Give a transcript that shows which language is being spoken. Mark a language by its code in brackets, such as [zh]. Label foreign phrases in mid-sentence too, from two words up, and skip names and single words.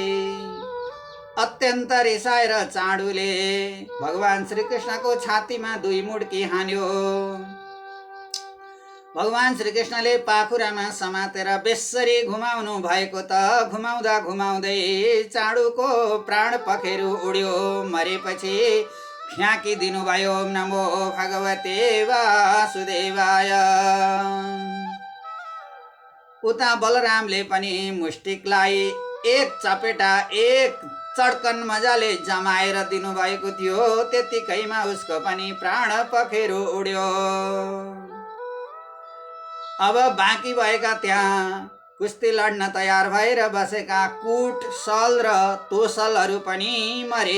[ne] अत्यन्त रिसाएर चाँडुले भगवान श्रीकृष्णको छातीमा 2 मुड्की हान्यो। भगवान श्रीकृष्णले पाखुरामा समातेर बेसरी घुमाउनु भएको त घुमाउँदा घुमाउँदै चाँडुको प्राण पखेरु उड्यो। मरेपछि फ्याँकिदिनु भयो। [sa] ओम नमो भगवते वासुदेवाय। [ne] उता बलरामले पनि मुष्टिकलाई एक चपेटा एक चड्कन मजाले जमाएर दिनुभएको थियो। त्यतिकैमा उसको पनि प्राण पखेरु उड्यो। अब बाँकी भएका त्यहाँ कुस्ती लड्न तयार भएर बसेका कुट सल र तोसलहरू पनि मरे।